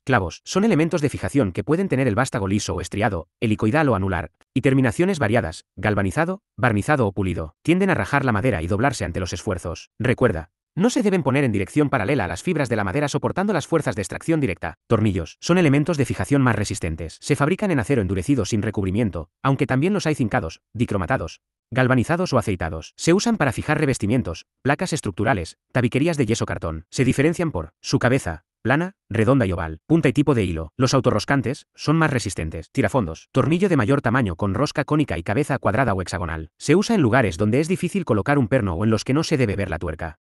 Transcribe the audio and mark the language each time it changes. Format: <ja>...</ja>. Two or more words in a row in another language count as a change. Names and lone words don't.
<es>Clavos son elementos de fijación que pueden tener el vástago liso o estriado, helicoidal o anular, y terminaciones variadas, galvanizado, barnizado o pulido. Tienden a rajar la madera y doblarse ante los esfuerzos. Recuerda, no se deben poner en dirección paralela a las fibras de la madera soportando las fuerzas de extracción directa. Tornillos son elementos de fijación más resistentes. Se fabrican en acero endurecido sin recubrimiento, aunque también los hay zincados, dicromatados, galvanizados o aceitados. Se usan para fijar revestimientos, placas estructurales, tabiquerías de yeso cartón. Se diferencian por su cabeza, plana, redonda y oval, punta y tipo de hilo. Los autorroscantes son más resistentes. Tirafondos, tornillo de mayor tamaño con rosca cónica y cabeza cuadrada o hexagonal. Se usa en lugares donde es difícil colocar un perno o en los que no se debe ver la tuerca.</es>